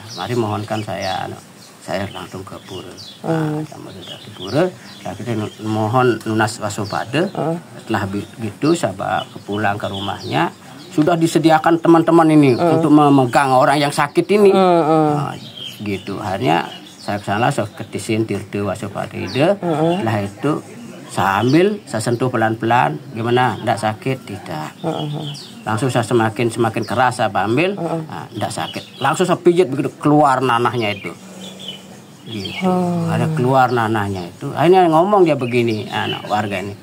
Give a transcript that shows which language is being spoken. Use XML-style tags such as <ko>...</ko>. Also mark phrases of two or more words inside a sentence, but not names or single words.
<id>Mari mohonkan saya langsung ke pura. Sama sudah ke pura, kita mohon lunas waspada. Setelah begitu saya pulang ke rumahnya. Sudah disediakan teman-teman ini untuk memegang orang yang sakit ini. Gitu. Akhirnya saya kesana, saya</id> <ban>ketisin tirte</ban> <id>waspada ide. Setelah itu saya ambil, saya sentuh pelan-pelan. Gimana? Tidak sakit? Tidak. Langsung saya semakin keras saya ambil. Tidak sakit. Langsung saya pijit begitu keluar nanahnya itu. Gitu. Ada keluar nanahnya itu. Akhirnya ngomong dia begini, anak warga ini.</id>